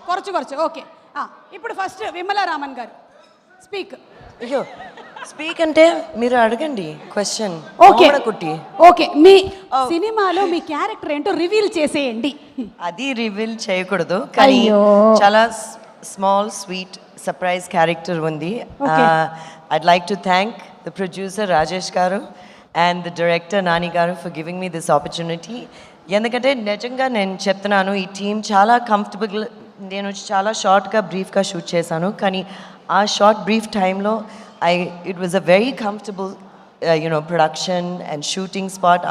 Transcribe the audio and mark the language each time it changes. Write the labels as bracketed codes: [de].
[ml] കുറച്ച് കുറച്ച് [te] ఓకే ఇప్పుడు ఫస్ట్ విమల రామన్ గారు స్పీక్ అయ్యో స్పీక్ అంటే మీరు అడగండి క్వశ్చన్. ఓకే కుట్టి ఓకే మీ సినిమాలో మీ క్యారెక్టర్ ఏంటో రివీల్ చేసేయండి. అది రివీల్ చేయకూడదు కానీ చాలా స్మాల్ స్వీట్ సర్ప్రైజ్ క్యారెక్టర్ ఉంది. [en] I'd like to thank the producer Rajesh garu and the director Nani garu for giving me this opportunity. [te] ఎందుకంటే నిజంగా నేను చెప్తున్నాను ఈ టీం చాలా కంఫర్టబుల్. నేను చాలా షార్ట్గా బ్రీఫ్గా షూట్ చేశాను కానీ ఆ షార్ట్ బ్రీఫ్ టైంలో [en] It was a very comfortable production and shooting spot.